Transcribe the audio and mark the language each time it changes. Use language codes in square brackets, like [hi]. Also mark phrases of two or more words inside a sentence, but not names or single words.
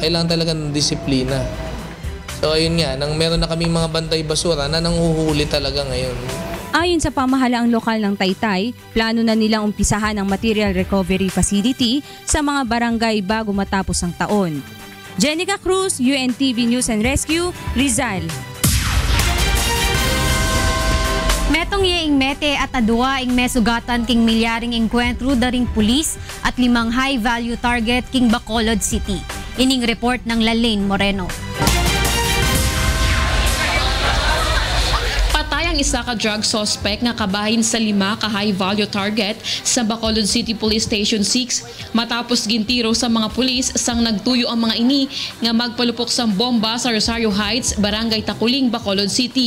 [tl] Kailangan talaga ng disiplina. So ayun nga, meron na kaming mga bantay basura na nanghuhuli talaga ngayon. Ayon sa pamahalaang lokal ng Taytay, plano na nilang umpisahan ang Material Recovery Facility sa mga barangay bago matapos ang taon. Jenica Cruz, UNTV News and Rescue, Rizal. [pam] Metong yeing mete at adua ing mesugatan king milyaring enkwentro daring pulis at 5 [en] high-value target [pam] king Bacolod City. Ining report ng Lalaine Moreno. [hil] Ang isa ka [en] drug suspect [hil] nga kabahin sa 5 ka [en] high-value target [hil] sa Bacolod City Police Station 6 matapos gintiro sa mga pulis sang nagtuyo ang mga ini nga magpalupok sa bomba sa Rosario Heights, Barangay Takuling, Bacolod City.